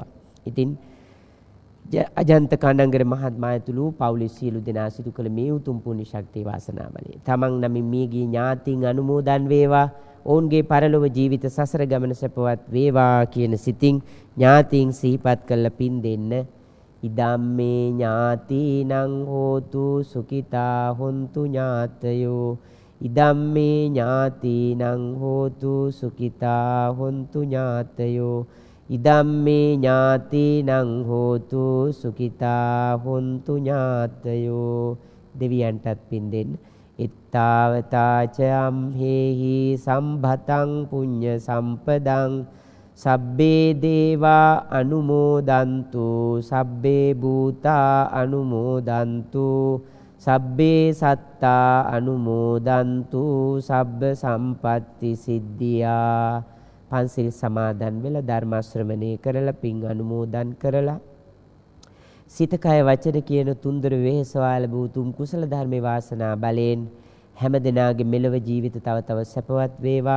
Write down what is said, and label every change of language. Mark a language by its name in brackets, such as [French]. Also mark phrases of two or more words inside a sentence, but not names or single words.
[Sinhala] ඉතින් අජන්ත කණ්ඩංගර මහත්මයා ඇතුළු පවුලේ සියලු දෙනා සිදු කළ මේ උතුම් පුණ්‍ය ශක්තිය වාසනා බලය. තමන් නමින් මියගිය ඥාතීන් අනුමෝදන් වේවා. ඔවුන්ගේ පරලොව ජීවිත සසර ගමන සපවත් වේවා කියන සිතින් ඥාතීන් සිහිපත් කළ පින් දෙන්න. [Pali] ඉදම්මේ ඥාතීනං හෝතු සුඛිතා හොන්තු ඥාතයෝ. ඉදම්මේ ඥාතීනං හෝතු සුඛිතා හොන්තු ඥාතයෝ. ඉදම්මේ ඥාතීනං හෝතු සුඛිතා හොන්තු ඥාතයෝ. [Sinhala] දෙවියන්ටත් පින් දෙන්න. [Pali] ඉත්තාවතාච අම්හෙහි සම්භතං පුඤ්ඤ සම්පදං සබ්බේ දේවා අනුමෝදන්තු සබ්බේ භූතා අනුමෝදන්තු සබ්බේ සත්තා අනුමෝදන්තු සබ්බ සම්පatti සිද්ධියා. [Sinhala] පන්සිල් සමාදන් වෙලා ධර්ම ශ්‍රවණය කරලා පින් අනුමෝදන් කරලා සිත කය වචන කියන තුන්දර වෙහෙසවාල බුතුම් කුසල ධර්මේ වාසනා බලෙන් හැම දිනාගේ මෙලව ජීවිත තව තව සැපවත් වේවා.